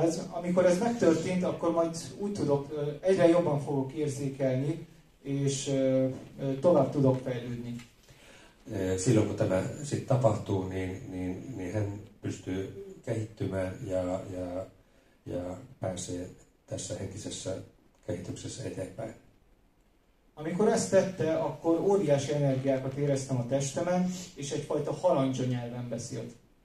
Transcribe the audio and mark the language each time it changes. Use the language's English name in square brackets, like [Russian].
[Hungarian] Amikor ez megtörtént, akkor majd úgy tudok, egyre jobban fogok érzékelni, és tovább tudok fejlődni. [Finnish] Silloin kun tämä sitten tapahtuu, niin hän pystyy kehittymään ja pääsee tässä henkisessä kehityksessä eteenpäin. [Hungarian] Amikor ezt tette, akkor óriási energiákat éreztem a testemen, és egyfajta halandzsa nyelven beszélt.